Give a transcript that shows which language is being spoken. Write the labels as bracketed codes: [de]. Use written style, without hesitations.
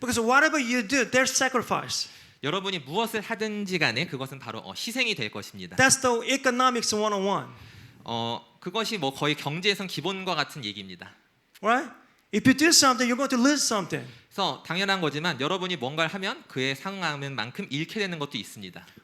[en] Because whatever you do, there's sacrifice. [ko] 여러분이 무엇을 하든지 간에 그것은 바로 희생이 될 것입니다. [en] That's the economics 101. [ko] 그것이 뭐 거의 경제에선 기본과 같은 얘기입니다. [en] Right? If you do something, you're going to lose something. [ko] 그래서 당연한 거지만 여러분이 뭔가를 하면 그에 상응하는 만큼 잃게 되는 것도 있습니다.